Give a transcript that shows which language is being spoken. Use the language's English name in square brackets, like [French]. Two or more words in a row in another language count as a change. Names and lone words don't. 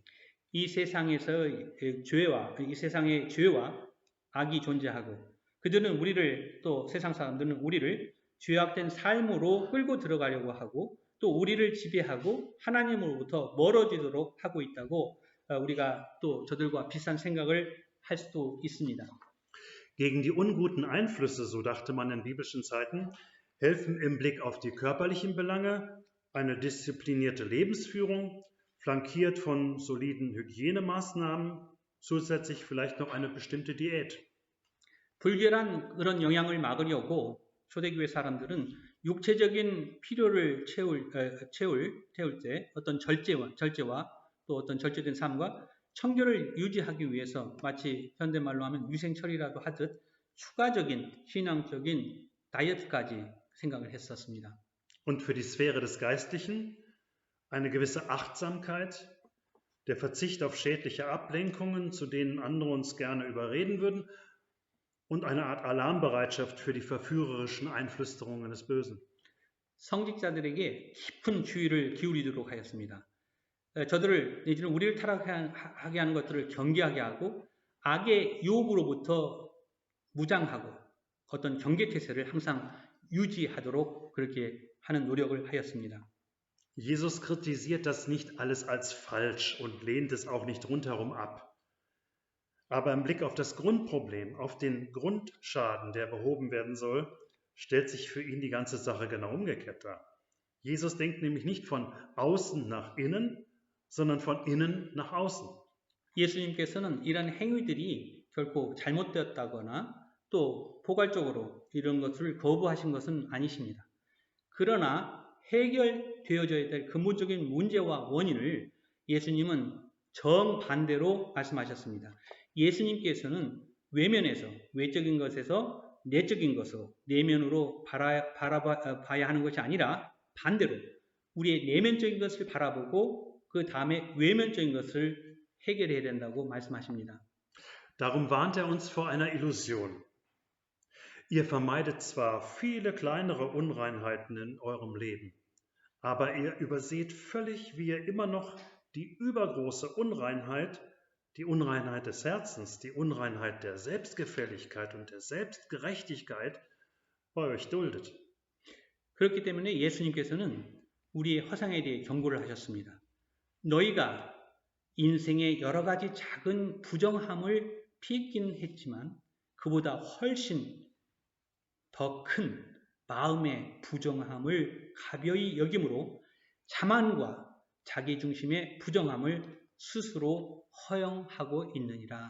[Korean] 이 세상의 죄와 악이 존재하고 그들은 우리를 또 세상 사람들은 우리를 죄악된 삶으로 끌고 들어가려고 하고 또 우리를 지배하고 하나님으로부터 멀어지도록 하고 있다고 우리가 또 저들과 비슷한 생각을 할 수도 있습니다. [German] Gegen die unguten Einflüsse, so dachte man in biblischen Zeiten, helfen im Blick auf die körperlichen Belange eine disziplinierte Lebensführung, flankiert von soliden Hygienemaßnahmen, zusätzlich vielleicht noch eine bestimmte Diät. [Korean] 불결한 그런 영향을 막으려고 초대교회 사람들은 육체적인 필요를 채울 때 어떤 절제와 또 어떤 절제된 삶과 청결을 유지하기 위해서 마치 현대말로 하면 위생처리라도 하듯 추가적인 신앙적인 다이어트까지 생각을 했었습니다. [German] Und für die Sphäre des Geistlichen eine gewisse Achtsamkeit, der Verzicht auf schädliche Ablenkungen, zu denen andere uns gerne überreden würden, und eine Art Alarmbereitschaft für die verführerischen Einflüsterungen des Bösen. [Korean] 성직자들에게 깊은 주의를 기울이도록 하였습니다. 저들을 내지는 우리를 타락하게 하는 것들을 경계하게 하고 악의 유혹으로부터 무장하고 어떤 경계태세를 항상 유지하도록 그렇게 하는 노력을 하였습니다. [German] Jesus kritisiert das nicht alles als falsch und lehnt es auch nicht rundherum ab. Aber im Blick auf das Grundproblem, auf den Grundschaden, der behoben werden soll, stellt sich für ihn die ganze Sache genau umgekehrt dar. Jesus denkt nämlich nicht von außen nach innen, sondern von innen nach außen. [Korean] 예수님께서는 이런 행위들이 결코 잘못되었다거나 또 포괄적으로 이런 것을 거부하신 것은 아니십니다. 그러나 해결되어져야 될 근본적인 문제와 원인을 예수님은 정반대로 말씀하셨습니다. 예수님께서는 외면에서 외적인 것에서 내적인 것으로 내면으로 바라봐야 하는 것이 아니라 반대로 우리의 내면적인 것을 바라보고 그 다음에 외면적인 것을 해결해야 된다고 말씀하십니다. [German] Darum warnt uns vor einer Illusion. Ihr vermeidet zwar viele kleinere Unreinheiten in eurem Leben, aber ihr überseht völlig, wie ihr immer noch die übergroße Unreinheit, die Unreinheit des Herzens, die Unreinheit der Selbstgefälligkeit und der Selbstgerechtigkeit bei euch duldet. [Korean] 그렇기 때문에 예수님께서는 우리의 허상에 대해 경고를 하셨습니다. 너희가 인생의 여러 가지 작은 부정함을 피했긴 했지만 그보다 훨씬 더 큰 마음의 부정함을 가벼이 여김으로 자만과 자기중심의 부정함을 스스로 허용하고 있느니라.